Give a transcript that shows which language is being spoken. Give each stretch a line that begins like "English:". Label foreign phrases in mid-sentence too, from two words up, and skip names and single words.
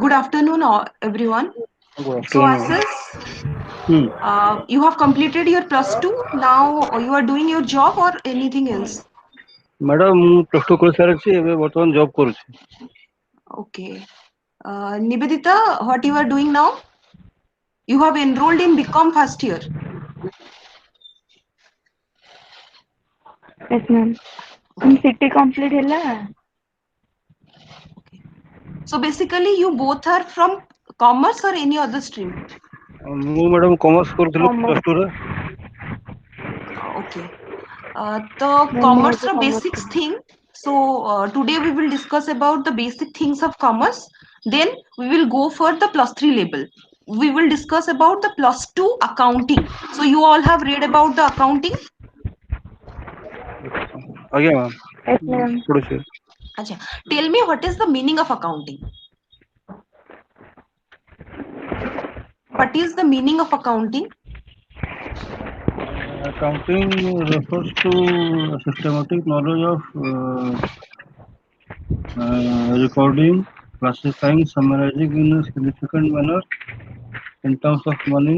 English: Good afternoon everyone. Good So afternoon. Assis, Hmm. you have completed your plus two. Now you are doing your job or anything else? Madam,
Odia: ମୁଁ
English: plus two
Odia: କରିସାରିଛି ଏବେ ବର୍ତ୍ତମାନ ଜବ୍ କରୁଛି।
English: Okay. Nivedita, what you are doing now? You have enrolled in BCom first year. Yes, ma'am. Okay. CT complete
Odia: ହେଲା।
English: Okay. So basically you both are from commerce or any other stream?
Odia: ମୁଁ
English: madam commerce
Odia: କରୁଥିଲି
English: Commerce.
Odia: ପ୍ଲସ୍ ଟୁରେ।
English: Okay. The Ma'am, ମୁଁ commerce
Odia: ଏବେ commerce
English: basics
Odia: ଥିଲି।
English: thing. So today we will discuss about the basic things of commerce. Then we will go for the plus three label. We will discuss about the plus two accounting. So you all have read about the accounting.
Odia: ଆଜ୍ଞା ମ୍ୟାମ୍।
English: Yes, ma'am.
Odia: ପଢ଼ୁଛି।
Hindi: Acha.
English: Tell me what is the meaning of accounting? What is the meaning of accounting? Accounting refers to systematic knowledge of recording, classifying, summarizing in a significant manner in terms of money